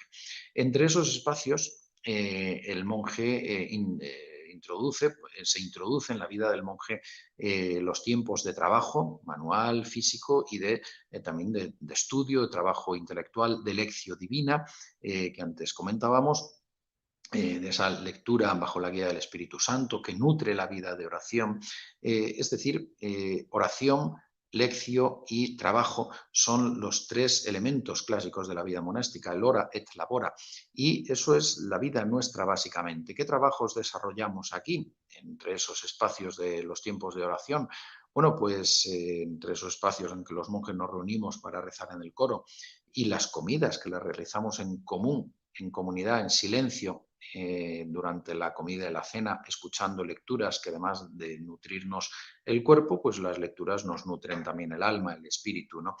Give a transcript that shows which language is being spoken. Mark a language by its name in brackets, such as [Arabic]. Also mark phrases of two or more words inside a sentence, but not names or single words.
[Spanish] Entre esos espacios, el monje se introduce en la vida del monje los tiempos de trabajo manual, físico y también de estudio, de trabajo intelectual, de lección divina, que antes comentábamos, de esa lectura bajo la guía del Espíritu Santo que nutre la vida de oración. Es decir, oración, lección y trabajo son los tres elementos clásicos de la vida monástica, el [Latin] ora et labora, [Spanish] y eso es la vida nuestra básicamente. ¿Qué trabajos desarrollamos aquí entre esos espacios de los tiempos de oración? Bueno, pues entre esos espacios en que los monjes nos reunimos para rezar en el coro y las comidas que las realizamos en común, en comunidad, en silencio, durante la comida y la cena, escuchando lecturas que además de nutrirnos el cuerpo, pues las lecturas nos nutren también el alma, el espíritu, ¿no?